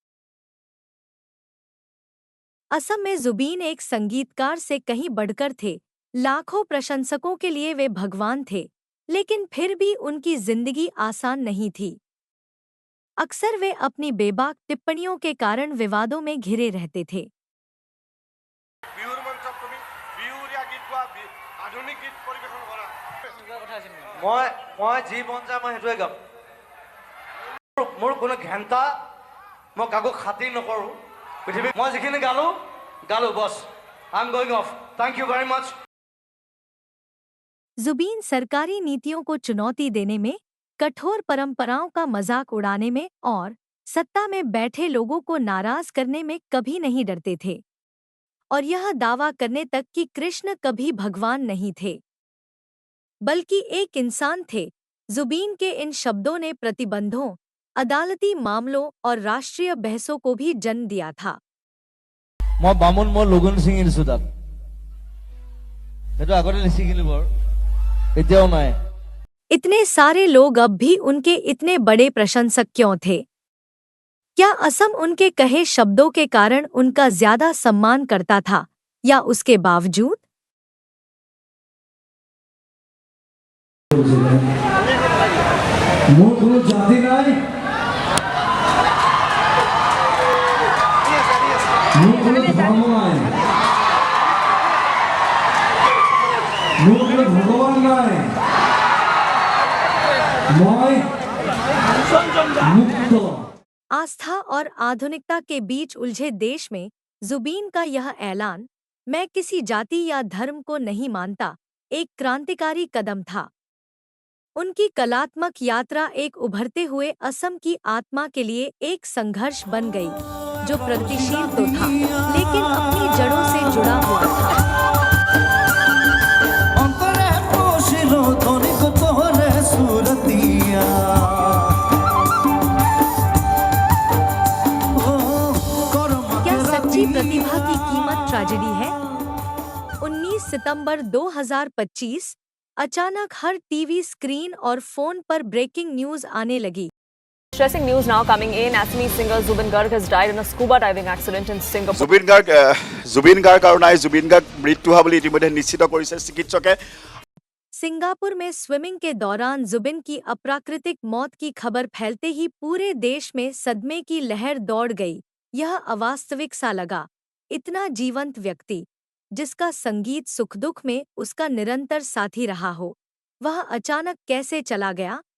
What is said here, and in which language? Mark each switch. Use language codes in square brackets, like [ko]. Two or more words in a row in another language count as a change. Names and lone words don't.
[hi] असम में जुबीन एक संगीतकार से कहीं बढ़कर थे। लाखों प्रशंसकों के लिए वे भगवान थे, लेकिन फिर भी उनकी जिंदगी आसान नहीं थी। अक्सर वे अपनी बेबाक टिप्पणियों के कारण विवादों में घिरे रहते थे। [as] মোৰ কোনো ঘেন্টা মই কাকো খাতিৰ নকৰো পৃথিৱী মই যিখিনি গালো বস [en] I am going off thank you very much. [hi] जुबीन सरकारी नीतियों को चुनौती देने में, कठोर परंपराओं का मजाक उड़ाने में और सत्ता में बैठे लोगों को नाराज करने में कभी नहीं डरते थे, और यह दावा करने तक कि कृष्ण कभी भगवान नहीं थे बल्कि एक इंसान थे। जुबीन के इन शब्दों ने प्रतिबंधों, अदालती मामलों और राष्ट्रीय बहसों को भी जन्म दिया था। [as] মই বামুণ মই লগুণ ছিঙি দিছো তাত সেইটো আগতে লিখিছিলো বৰ এতিয়াও নাই। [hi] इतने सारे लोग अब भी उनके इतने बड़े प्रशंसक क्यों थे? क्या असम उनके कहे शब्दों के कारण उनका ज्यादा सम्मान करता था या उसके बावजूद? [as] মোৰ কোনো জাতি নাই, মোৰ কোনো ধৰ্ম নাই, মোৰ কোনো ভগৱান নাই, মই মুক্ত। [hi] आस्था और आधुनिकता के बीच उलझे देश में जुबीन का यह ऐलान, मैं किसी जाति या धर्म को नहीं मानता, एक क्रांतिकारी कदम था। उनकी कलात्मक यात्रा एक उभरते हुए असम की आत्मा के लिए एक संघर्ष बन गई, जो प्रगतिशील तो था लेकिन अपनी जड़ों से जुड़ा हुआ था। [as] অন্তরে পশিল তনিক তোরে সুরতিয়া [hi] क्या सच्ची प्रतिभा की कीमत ट्रेजेडी है? 19 सितंबर 2025 अचानक हर टीवी स्क्रीन और फोन पर [en] breaking news [hi] आने लगी। [en] Stressing news now coming in. Assamese singer Zubin Garg has died in a scuba diving accident in Singapore. [as] জুবিন গাৰ্গ আৰু নাই জুবিন গাৰ্গ মৃত্যু হোৱা বুলি ইতিমধ্যে নিশ্চিত কৰিছে চিকিৎসকে। [hi] सिंगापुर में स्विमिंग के दौरान जुबिन की अप्राकृतिक मौत की खबर फैलते ही पूरे देश में सदमे की लहर दौड़ गई। यह अवास्तविक सा लगा। इतना जीवंत व्यक्ति, जिसका संगीत सुख दुख में उसका निरंतर साथी रहा हो, वह अचानक कैसे चला गया?